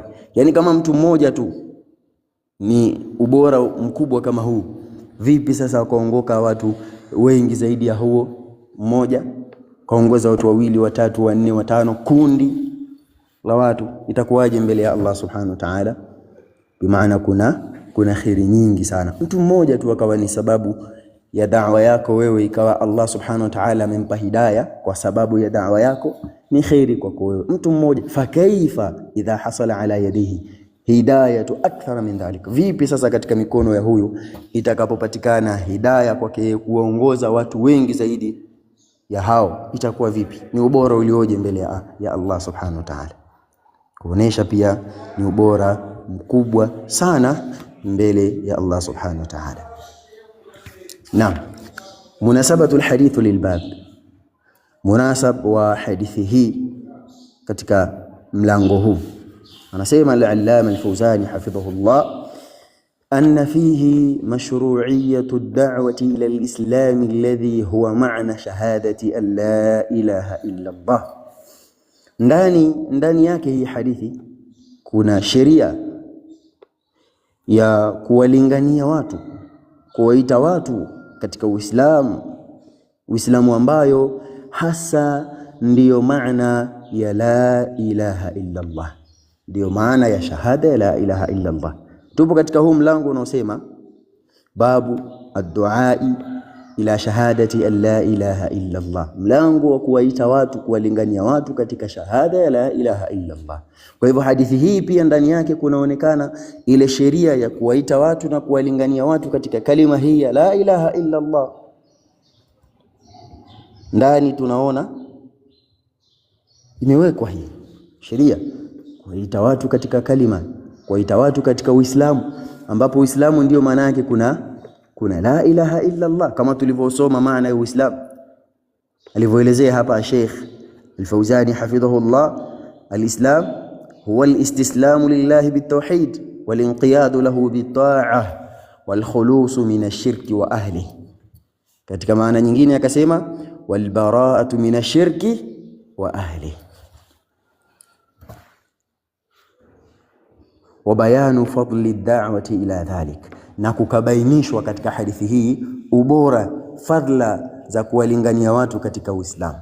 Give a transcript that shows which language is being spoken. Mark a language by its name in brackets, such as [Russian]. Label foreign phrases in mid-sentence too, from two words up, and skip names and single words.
[Swahili] Yani kama mtu mmoja tu ni ubora mkubwa kama huu, vipi sasa wakaongoka watu wengi zaidi ya huo mmoja, kaongoza watu wawili, watatu, wanne, watano, kundi la watu, itakuwaje mbele ya Allah [Arabic] سبحانه وتعالى? [Swahili] Bimaana kuna khairi nyingi sana. Mtu mmoja tu akawa ni sababu ya da'wa yako wewe, ikawa Allah [Arabic] سبحانه وتعالى [Swahili] amempa hidayah kwa sababu ya da'wa yako, ni khairi kwako wewe, mtu mmoja. [Arabic] فكيف إذا حصل على يديه هداية أكثر من ذلك, [Swahili] vipi sasa katika mikono ya huyu itakapopatikana hidayah kwake kuongoza watu wengi zaidi ya hao, itakuwa vipi? Ni ubora ulioje mbele ya Allah [Arabic] سبحانه وتعالى, [Swahili] kuonesha pia ni ubora mkubwa sana mbele ya Allah [Arabic] سبحانه وتعالى. [Swahili] Naam, [Arabic] مناسبة الحديث للباب, [Swahili] munasab wa hadithi hii katika mlango huu. [Arabic] Anasema العلامة الفوزان حفظه الله، أن فيه مشروعية الدعوة إلى الإسلام الذي هو معنى شهادة أن لا إله إلا الله. [Swahili] Ndani yake hii hadithi kuna sheria ya kuwalingania watu, kuwaita watu katika Uislamu ambayo hasa ndiyo maana ya [Arabic] لا إله إلا الله, [Swahili] ndiyo maana ya shahada ya [Arabic] لا إله إلا الله. [Swahili] Tupo katika huu mlango unaosema [Arabic] باب الدعاء إلى شهادة أن لا إله إلا الله, [Swahili] mlango wa kuwaita watu, kuwalingania watu katika shahada ya [Arabic] لا إله إلا الله. [Swahili] Kwa hivyo hadithi hii pia ndani yake kunaonekana ile sheria ya kuwaita watu na kuwalingania watu katika kalima hii ya [Arabic] لا إله إلا الله. [Swahili] Ndani tunaona imewekwa hii sheria kuwaita watu katika kalima, kuwaita watu katika Uislamu, ambapo Uislamu ndio maana yake kuna [Arabic] لا إله إلا الله, [Swahili] kama tulivyosoma maana ya Uislamu alivyoelezea hapa Sheikh Al-Fawzani hafidhahullah. [Arabic] الإسلام هو الاستسلام لله بالتوحيد والانقياد له بالطاعة والخلوص من الشرك وأهله. [Swahili] Katika maana nyingine akasema [Arabic] والبراءة من الشرك وأهله، وبيان فضل الدعوة إلى ذلك, [Swahili] na kukabainishwa katika hadithi hii ubora, fadla za kuwalingania watu katika Uislamu.